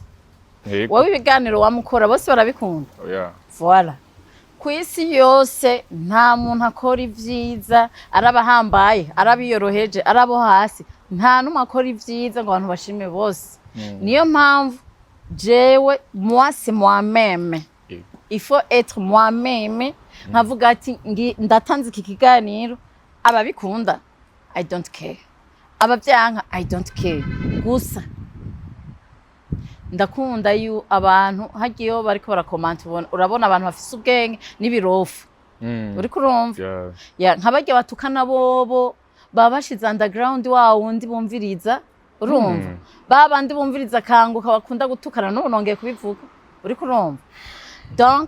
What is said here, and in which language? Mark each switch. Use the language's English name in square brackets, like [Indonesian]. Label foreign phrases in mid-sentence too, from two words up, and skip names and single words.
[Rundi] Wowe ibiganiro wamukora bose barabikunda. Oya. Voilà. Kwisi yose nta muntu akora ivyiza arabahambaye arabiyoroheje arabo hasi nta numwe akora ivyiza ngo abantu bashime bose. Niyo mpamvu jewe [French] moi c'est moi-même. Il faut être moi-même. [Rundi] Nkavuga ati ndatanze iki kiganiro ababikunda [English] I don't care. [Rundi] Abavyanka [English] I don't care. [Rundi] Gusa ndakunda yu abantu hagiyeho bariko barakomanta urabona abantu bafise ubwenge nibirofu uri kurumva nk'abarya batukana bobo baba bashize underground wawo undi bumviriza urumva babandi bumviriza kanguka bakunda gutukana n'ubu nongeye kubivuga uri kurumva donc